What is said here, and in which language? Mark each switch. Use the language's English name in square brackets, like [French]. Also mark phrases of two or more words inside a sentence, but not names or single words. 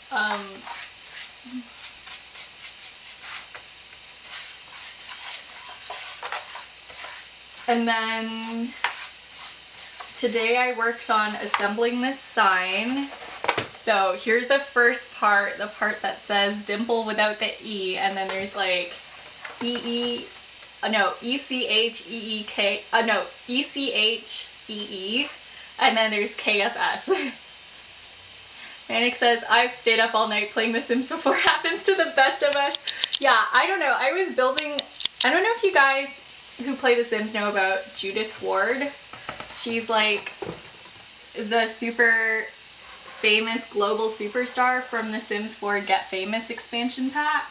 [English] And then today I worked on assembling this sign. So here's the first part, the part that says dimple without the E, and then there's like E-C-H-E-E-K, E-C-H-E-E, and then there's K-S-S. Manic says, I've stayed up all night playing The Sims before. Happens to the best of us. Yeah, I don't know. I was building, I don't know if you guys who play The Sims know about Judith Ward. She's like the super famous global superstar from The Sims 4 Get Famous expansion pack.